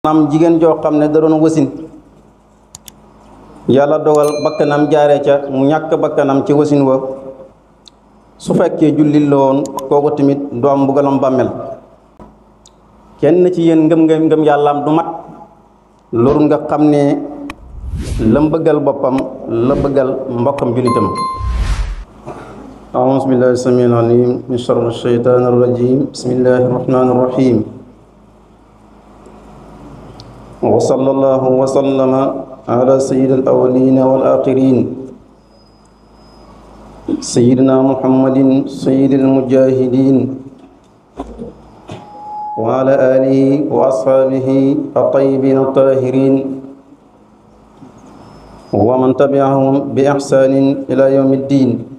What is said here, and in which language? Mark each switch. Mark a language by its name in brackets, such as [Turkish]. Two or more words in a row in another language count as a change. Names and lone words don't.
[Wolof] am jigéen joo xam ne da doon wasin yàlla dogal bakkanam jaaree ca mu ñàkk bakkanam ci wasin wa su fekkee jullit la woon kooku tamit du am mbugalam bàmmeel kenn ci yéen ngëm yàllaam du mat loolu nga xam ne la bëggal boppam la bëggal mbokkam jullitam [Arabic] أعوذ بالله السميع العليم من شر الشيطان الرجيم بسم الله الرحمن الرحيم وصلى الله وسلم على سيد الأولين والآخرين سيدنا محمد سيد المجاهدين وعلى آله وأصحابه الطيبين الطاهرين ومن تبعهم بإحسان إلى يوم الدين